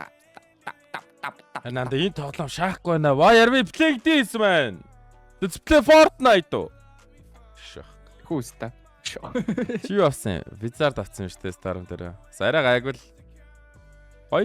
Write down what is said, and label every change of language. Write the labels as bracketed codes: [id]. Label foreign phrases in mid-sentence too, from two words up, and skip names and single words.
[mn] Нанда энэ тоглоом шаахгүй байна. [en] Why are we playing this man? Let's play Fortnite. [mn] Шах. Хүүстэ. Чи юу авсан? Wizard авсан шүү дээ Storm дээр. Арай гайгүй л. Хоёул.